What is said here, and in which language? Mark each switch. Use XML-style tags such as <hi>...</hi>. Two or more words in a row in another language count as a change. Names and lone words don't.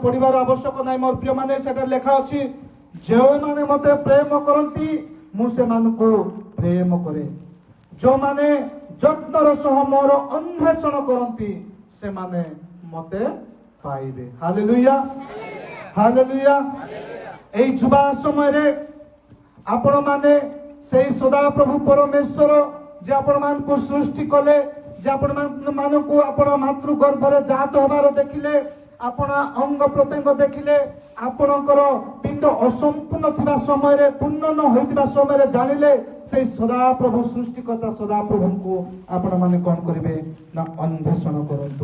<or>ପଢିବାର ଆବଶ୍ୟକ ନାହିଁ ମୋର ପ୍ରିୟ ମାନେ ସେଟା ଲେଖା ଅଛି ଯେଉଁମାନେ ମତେ ପ୍ରେମ କରନ୍ତି ମୁଁ ସେମାନଙ୍କୁ ପ୍ରେମ କରେ। ଯେଉଁମାନେ ଯତ୍ନର ସହ ମୋର ଅନ୍ୱେଷଣ କରନ୍ତି ସେମାନେ ମତେ ପାଇବେ। ହାଲେଲୁୟା ହାଲେଲୁୟା। ଏଇ ଯୁବା ସମୟେ ଆପଣ ମାନେ ସେଇ ସଦାପ୍ରଭୁ ପରମେଶ୍ୱର ଯେ ଆପଣମାନଙ୍କୁ ସୃଷ୍ଟି କଲେ ଯେ ଆପଣମାନଙ୍କୁ ଆପଣ ମାତୃ ଗର୍ଭରେ ଜାତ ହେବାର ଦେଖିଲେ ଆପଣ ଅଙ୍ଗ ପ୍ରତ୍ୟଙ୍ଗ ଦେଖିଲେ ଆପଣଙ୍କର ପିଣ୍ଡ ଅସମ୍ପୂର୍ଣ୍ଣ ଥିବା ସମୟରେ ପୂର୍ଣ୍ଣ ନ ହୋଇଥିବା ସମୟରେ ଜାଣିଲେ ସେଇ ସଦାପ୍ରଭୁ ସୃଷ୍ଟିକର୍ତ୍ତା ସଦାପ୍ରଭୁଙ୍କୁ ଆପଣମାନେ କ'ଣ କରିବେ ନା ଅନ୍ୱେଷଣ କରନ୍ତୁ।</or>